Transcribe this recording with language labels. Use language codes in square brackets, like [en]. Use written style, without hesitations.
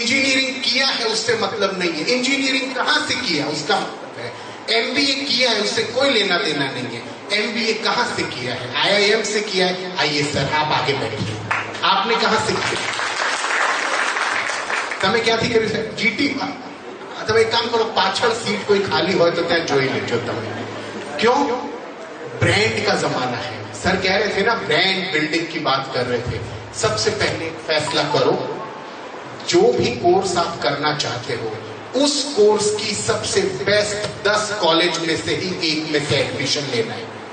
[hi] Engineering किया है उससे मतलब नहीं है, इंजीनियरिंग कहां से किया उसका मतलब है। एमबीए किया है उससे कोई लेना देना नहीं है, एमबीए कहां से किया है, आईआईएम से किया है। आइए सर आप आगे बैठिए, आपने कहां से किया? [gu] તમે ક્યાંથી કર્યું છે? જીટી? તમે એક કામ કરો, પાછળ [hi] सीट कोई खाली [gu] હોય तो ત્યાં જોઈ લેજો તમે। [hi] क्यों? ब्रांड का जमाना है। सर कह रहे थे ना, ब्रांड बिल्डिंग की बात कर रहे थे। सबसे पहले फैसला करो, जो भी कोर्स आप करना चाहते हो उस कोर्स की सबसे बेस्ट 10 कॉलेज में से ही एक में से एडमिशन लेना है।